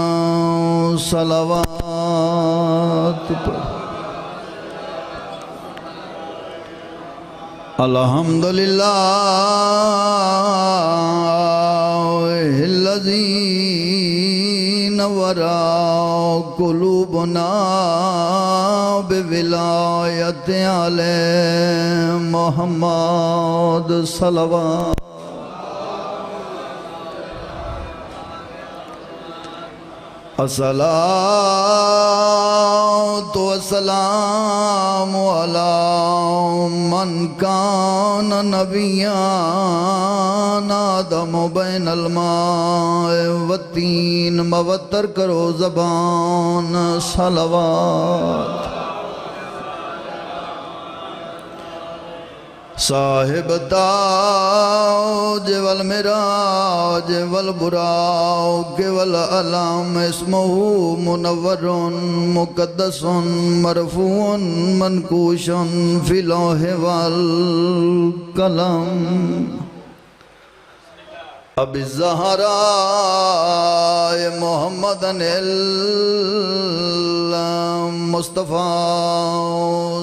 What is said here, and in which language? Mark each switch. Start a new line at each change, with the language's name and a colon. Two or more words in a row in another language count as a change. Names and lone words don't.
Arabic: صلوات الحمدللہ الذی نور قلوبنا بولایت آل محمد۔ صلوات الصلاة والسلام علی من کان نبیان آدم بین الماء والتین۔
Urdu: موتر کرو زبان۔
Arabic: صلوات صاحب تاج والمراج والبراق والعلام اسمہ منور مقدس مرفوع منقوش فی لوح والقلم۔ اب الزہراء محمد المصطفیٰ۔